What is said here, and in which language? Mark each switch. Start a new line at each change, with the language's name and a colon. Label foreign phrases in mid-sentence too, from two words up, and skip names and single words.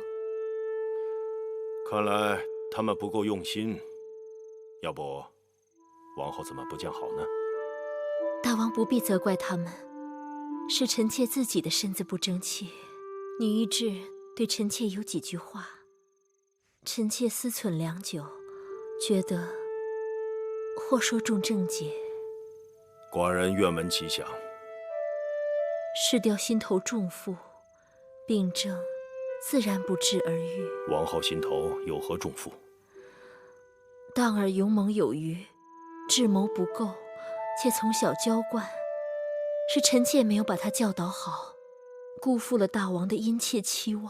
Chinese: 看来他们不够用心，要不，王后怎么不见好呢？大王不必責怪他们，是臣妾自己的身子不争气。女医治对臣妾有幾句話，臣妾思忖良久，覺得或說中正解。寡人願聞其詳。失掉心頭重負，病症自然不治而愈。王后心頭有何重負？當兒勇猛有餘，智謀不夠，且從小嬌慣，是臣妾沒有把她教導好，辜負了大王的殷切期望。